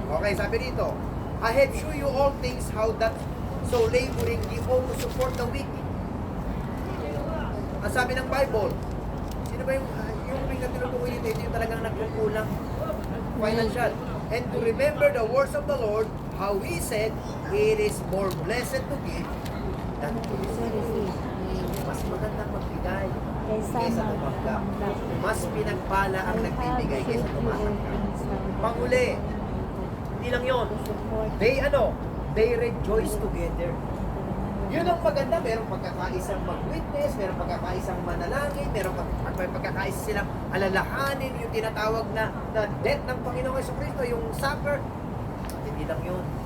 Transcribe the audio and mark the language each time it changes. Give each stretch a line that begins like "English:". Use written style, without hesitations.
English: Okay,
Filipino: sabi dito,
English: I have show you all things how that so laboring ye ought to support the weak.
Filipino: Ang sabi ng Bible, sino ba yung pinatinutukoy dito? Ito yung talagang nagkukulang financial.
English: And to remember the words of the Lord, how He said, it is more blessed to give than to receive.
Filipino: Mas magandang magbigay kaysa tumanggap. Mas pinagpala ang nagbibigay kaysa tumanggap. Panguli, hindi lang yun.
English: They rejoice together.
Filipino: Yun ang maganda, merong pagkakaisang mag-witness, merong pagkakaisang manalangin, merong pagkakaisa silang alalahanin, yung tinatawag na death ng Panginoong Jesucristo, yung supper. Hindi lang yun.